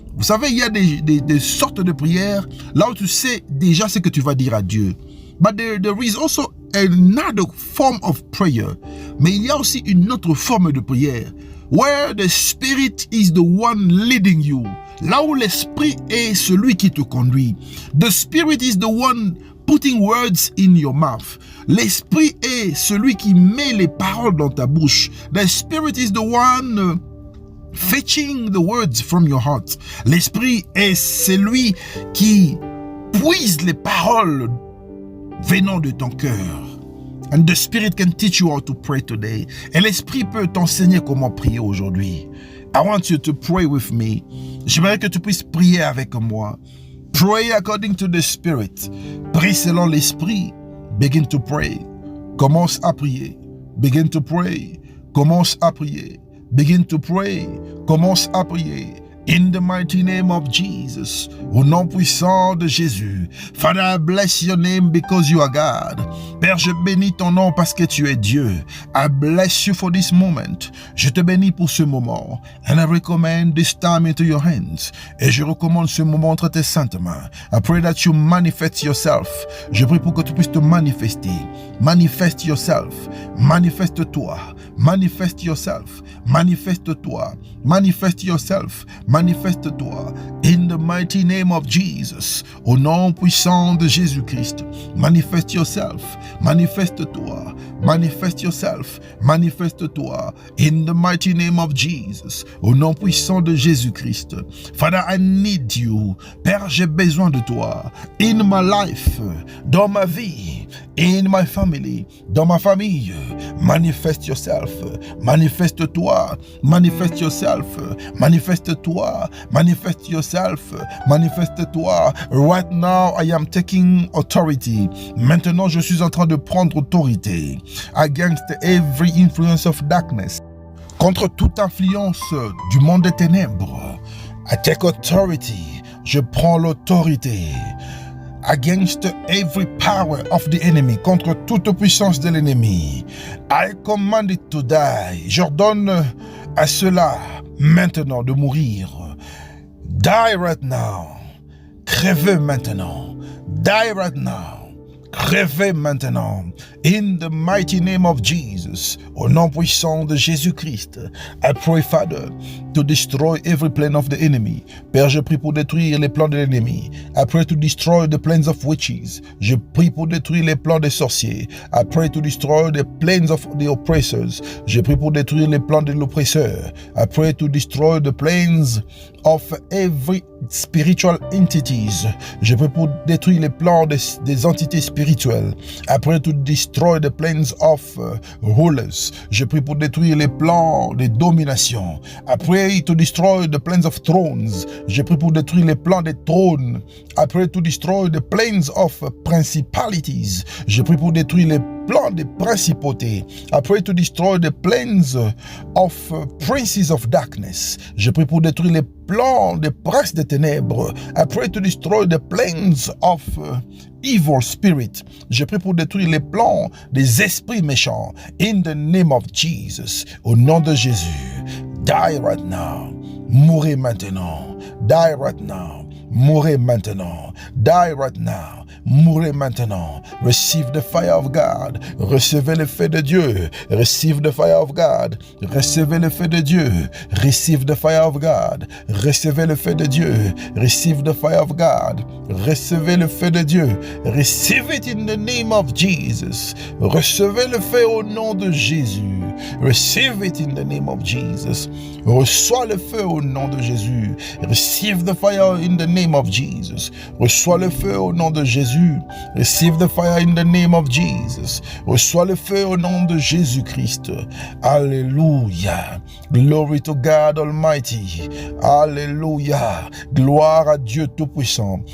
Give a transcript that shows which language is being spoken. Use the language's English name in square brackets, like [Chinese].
[French] Vous savez, il y a des sortes de prières là où tu sais déjà ce que tu vas dire à Dieu. [English] But there is also another form of prayer. [French] Mais il y a aussi une autre forme de prière. [English] Where the Spirit is the one leading you. [French] Là où l'Esprit est celui qui te conduit. [English] The Spirit is the one putting words in your mouth. [French] L'Esprit est celui qui met les paroles dans ta bouche. [English] The Spirit is the one fetching the words from your heart. [French] L'Esprit est celui qui puise les paroles venant de ton cœur. [English] And the Spirit can teach you how to pray today. [French] Et l'Esprit peut t'enseigner comment prier aujourd'hui. [English] I want you to pray with me. [French] J'aimerais que tu puisses prier avec moi. [English] Pray according to the Spirit. [French] Prie selon l'Esprit. [English] Begin to pray. [French] Commence à prier. [English] Begin to pray. [French] Commence à prier. [English] Begin to pray. [French] Commence à prier. [English] In the mighty name of Jesus, [French] au nom puissant de Jésus. [English] Father, I bless your name because you are God. [French] Père, je bénis ton nom parce que tu es Dieu. [English] I bless you for this moment. [French] Je te bénis pour ce moment. [English] And I recommend this time into your hands. [French] Et je recommande ce moment entre tes saintes mains. [English] I pray that you manifest yourself. [French] Je prie pour que tu puisses te manifester. [English] Manifest yourself. [French] Manifeste-toi. [English] Manifeste yourself. [French] Manifeste-toi. [English] Manifeste yourself. [French] Manifeste-toi. [English] In the mighty name of Jesus. [French] Au nom puissant de Jésus-Christ. [English] Manifeste yourself. [French] Manifeste-toi. [English] Manifeste yourself. [French] Manifeste-toi. [English] In the mighty name of Jesus. [French] Au nom puissant de Jésus-Christ. [English] Father, I need you. [French] Père, j'ai besoin de toi. [English] In my life. [French] Dans ma vie. [English] In my family. [French] Dans ma famille. [English] Manifeste yourself. [French] Manifeste-toi. [English] Manifeste yourself. [French] Manifeste-toi. [English] Manifeste yourself. [French] Manifeste-toi. [English] Right now, I am taking authority. [French] Maintenant, je suis en train de prendre autorité. [English] Against every influence of darkness. [French] Contre toute influence du monde des ténèbres. [English] I take authority. [French] Je prends l'autorité. [English] Against every power of the enemy, [French] contre toute puissance de l'ennemi. [English] I command it to die. [French] J'ordonne à cela maintenant de mourir. [English] Die right now. [French] Crevez maintenant. [English] Die right now. [French] Crevez maintenant. [English] In the mighty name of Jesus, [French] au nom puissant de Jésus-Christ, [English] I pray, Father, to destroy every plan of the enemy. [French] Père, je prie pour détruire les plans de l'ennemi. [English] I pray to destroy the plans of witches. [French] Je prie pour détruire les plans des sorciers. [English] I pray to destroy the plans of the oppressors. [French] Je prie pour détruire les plans de l'oppresseur. [English] I pray to destroy the plans of every spiritual entities. [French] Je prie pour détruire les plans des entités spirituelles. [English] I pray to destroy the plans of rulers. [French] Je prie pour détruire les plans de domination. [English] I pray to destroy the plans of thrones. [French] Je prie pour détruire les plans des trônes. [English] I pray to destroy the plans of principalities. [French] Je prie pour détruire les plans des principautés. [English] I pray to destroy the plans of princes of darkness. [French] Je prie pour détruire les plans des princes des ténèbres. [English] I pray to destroy the plans of evil spirit. [French] Je prie pour détruire les plans des esprits méchants. [English] In the name of Jesus. [French] Au nom de Jésus. [English] Die right now. [French] Mourez maintenant. [English] Die right now. [French] Mourez maintenant. [English] Die right now. [French] Mourez maintenant. [English] Receive the fire of God. [French] Recevez le feu de Dieu. [English] Receive the fire of God. [French] Recevez le feu de Dieu. [English] Receive the fire of God. [French] Recevez le feu de Dieu. [English] Receive the fire of God. [French] Recevez le feu de Dieu. [English] Receive it in the name of Jesus. [French] Recevez le feu au nom de Jésus. [English] Receive it in the name of Jesus. [French] Reçois le feu au nom de Jésus. [English] Receive the fire in the name of Jesus. [French] Reçois le feu au nom de Jésus. [English] Receive the fire in the name of Jesus. [French] Reçois le feu au nom de Jésus-Christ. Alléluia. [English] Glory to God Almighty. Alléluia. [French] Gloire à Dieu Tout-Puissant.